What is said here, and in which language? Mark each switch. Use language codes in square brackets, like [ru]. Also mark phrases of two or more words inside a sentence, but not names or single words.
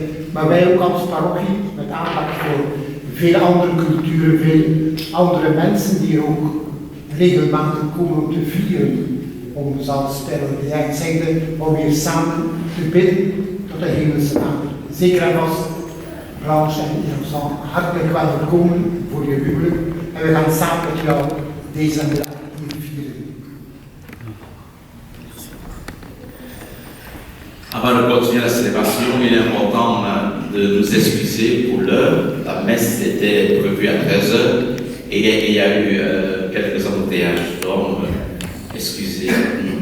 [nl] Maar wij ook als parochie, met aandacht voor veel andere culturen, veel andere mensen die er ook regelmatig komen om te vieren. Om zoals Sterren zegde, om weer samen te bidden tot de hemelse Vader. Zeker en vast, Blanche en Innocent, hartelijk welkom voor je huwelijk. En we gaan samen met jou deze middag hier vieren. [fr] Avant de continuer la célébration, il est important de nous excuser pour l'heure. La messe était prévue à 13h et il y a eu quelques embouteillages. Donc, excusez-nous.